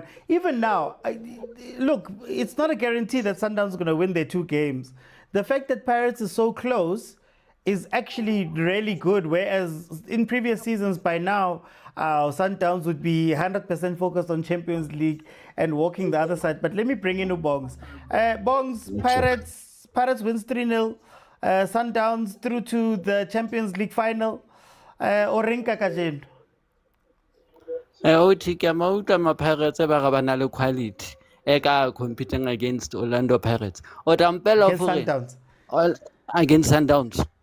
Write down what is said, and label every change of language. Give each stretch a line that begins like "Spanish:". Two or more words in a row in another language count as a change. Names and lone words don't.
English: Even now, look, it's not a guarantee that Sundowns is going to win their 2 games. The fact that Pirates is so close is actually really good, whereas in previous seasons by now, Sundowns would be 100% focused on Champions League and walking the other side. But let me bring in Bongs. Bongs, Pirates wins 3-0. Sundowns through to the Champions League final. Orinka Kajen. Pirates have quality. Competing against Orlando Pirates. Against Sundowns. Against Sundowns.